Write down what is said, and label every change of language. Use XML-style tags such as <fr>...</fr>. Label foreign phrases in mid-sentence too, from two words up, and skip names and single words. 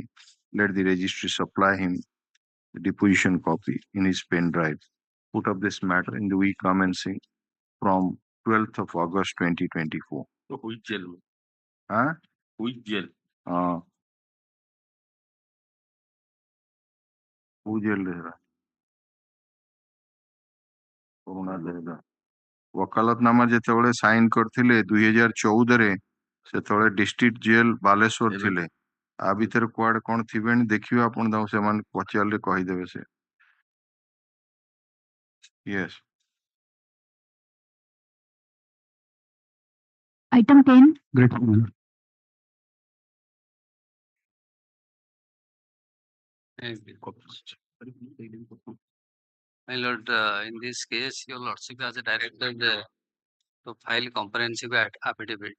<en>Let the registry supply him the deposition copy in his pen drive. Put up this matter in the week commencing from 12th of August 2024. So which jail? Huh? Which jail? Who jail रहेगा?</en> <or>କରୁଣା ଦେହେରା वकालतनामा ଯେତେବେଳେ ସାଇନ୍ କରିଥିଲେ 2014 ସେତେବେଳେ ଡିଷ୍ଟ୍ରିକ୍ଟ ଜେଲ ବାଲେଶ୍ୱର ଥିଲେ ଆ ଭିତରେ କୁଆଡେ କଣ ଥିବେଣି ଦେଖିବେ ଆପଣ ତାଙ୍କୁ ସେମାନେ ପଚାରିଲେ କହିଦେବେ ସେ yes</or> <en>Item 10. Great. My lord, in this case, your lordship has directed to file comprehensive affidavit.</en>